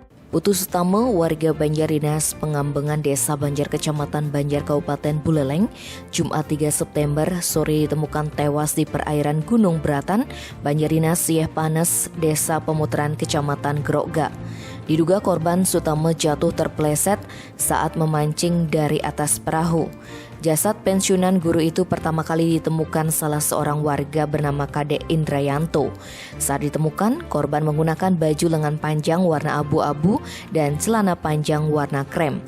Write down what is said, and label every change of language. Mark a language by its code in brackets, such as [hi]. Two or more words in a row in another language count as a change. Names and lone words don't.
[id] Putu Sutama, warga Banjardinas Pengambengan Desa Banjar Kecamatan Banjar Kabupaten Buleleng, Jumat 3 September sore ditemukan tewas di perairan Gunung Beratan, Banjardinas Sieh Panes, Desa Pemutaran Kecamatan Grogga. Diduga korban Sutama jatuh terpeleset saat memancing dari atas perahu. Jasad pensiunan guru itu pertama kali ditemukan salah seorang warga bernama Kadek Indrayanto. Saat ditemukan, korban menggunakan baju lengan panjang warna abu-abu dan celana panjang warna krem.